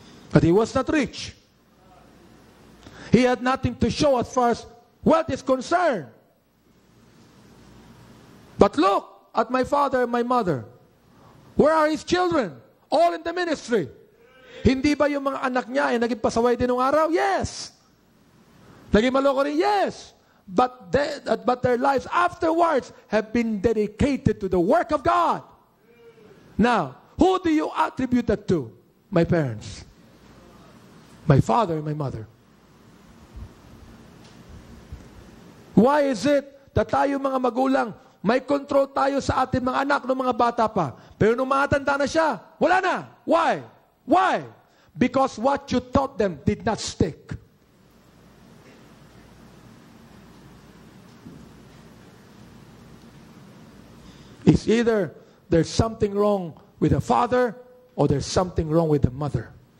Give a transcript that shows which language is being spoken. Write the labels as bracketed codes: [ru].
[en] But he was not rich. He had nothing to show as far as wealth is concerned. But look at my father and my mother. Where are his children? All in the ministry. [tl] Hindi ba yung mga anak niya ay naging pasaway din ng araw? Yes. Naging maloko rin? Yes. [en] But their lives afterwards have been dedicated to the work of God. Now, who do you attribute that to? My parents. My father and my mother. Why is it that [tl] tayo mga magulang, may control tayo sa ating mga anak ng mga bata pa? Pero nung matanda na siya, wala na. [en] Why? Why? Because what you taught them did not stick. It's either there's something wrong with the father or there's something wrong with the mother.